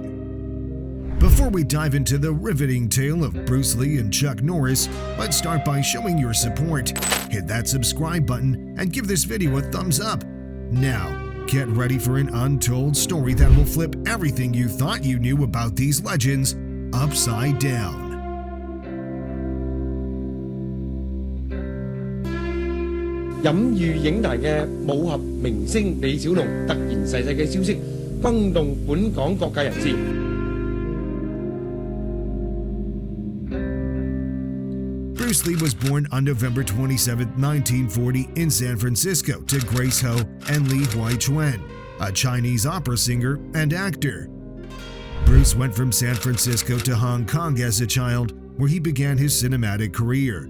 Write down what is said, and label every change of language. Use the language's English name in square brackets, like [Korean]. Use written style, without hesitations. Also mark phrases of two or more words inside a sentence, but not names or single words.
[English] Before we dive into the riveting tale of Bruce Lee and Chuck Norris, let's start by showing your support. Hit that subscribe button and give this video a thumbs up. Now, get ready for an untold story that will flip everything you thought you knew about these legends upside down. [Cantonese] 飲譽影壇嘅武俠明星李小龍突然逝世嘅消息，轟動本港各界人士。 [English] Bruce Lee was born on November 27, 1940 in San Francisco to Grace Ho and Li Huaichuan, a Chinese opera singer and actor. Bruce went from San Francisco to Hong Kong as a child, where he began his cinematic career.